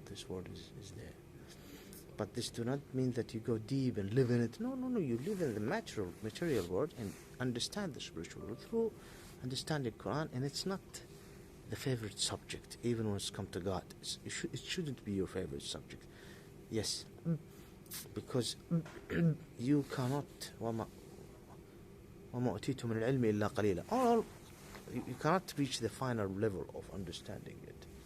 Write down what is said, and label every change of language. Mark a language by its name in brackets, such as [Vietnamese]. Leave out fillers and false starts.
[English] This word is there. But this do not mean that you go deep and live in it. No. You live in the material world and understand the spiritual world through understanding Quran, and it's not the favorite subject, even when it's come to God. It shouldn't be your favorite subject. Yes, because you cannot. [Arabic] وما أوتيتم من العلم إلا قليلا. [English] You cannot reach the final level of understanding it.